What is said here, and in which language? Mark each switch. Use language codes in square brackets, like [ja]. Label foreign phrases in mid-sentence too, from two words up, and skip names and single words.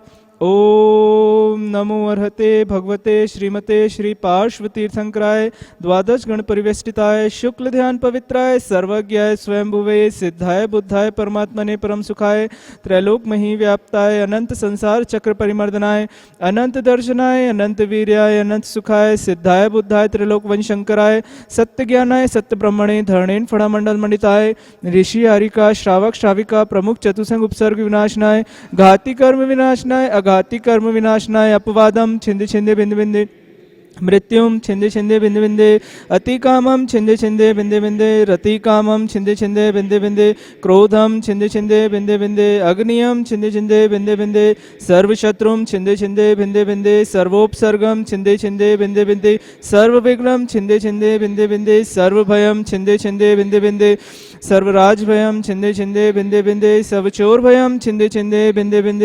[sa] ओम नमो अर्हते भगवते श्रीमते श्री पार्श्व तीर्थंकराय द्वादश गण परिवेष्टिताय शुक्ल ध्यान पवित्राय सर्वज्ञाय स्वयंभुवे सिद्धाय बुद्धाय परमात्मने परम सुखाय त्रैलोक मही व्याप्ताय अनंत संसार चक्र परिमर्दनाय अनंत दर्शनाय अनंत वीर्याय अनंत सुखाय सिद्धाय बुद्धाय त्रिलोक वंशंकराय सत्य ज्ञानाय सत्य ब्रह्मणे धरणेन फणामंडल मंडिताय ऋषि हरिका श्रावक श्राविका प्रमुख चतुसंग उपसर्ग विनाशनाय घाती कर्म विनाशनाय घाती कर्म विनाशनाय अपवादम छिंदे छिंदे बिंदे बिंदे मृत्युम छिंदे छिंदे बिंदे बिंदे अति कामम छिंदे छिंदे बिंदे बिंदे रति कामम छिंदे छिंदे बिंदे बिंदे क्रोधम छिंदे छिंदे बिंदे बिंदे अग्नियम छिंदे छिंदे बिंदे बिंदे सर्वशत्रुम छिंदे छिंदे बिंदे बिंदे सर्वोपसर्गम छिंदे छिंदे बिंदे बिंदे सर्वविघ्नम छिंदे छिंदे बिंदे बिंदे सर्वभयम छिंदे छिंदे बिंदे बिंदे सर्वराज भयम छिंदे छिंदे बिंदे बिंदे सर्वचोर भयम छिंदे छिंदे बिंदे बिंदे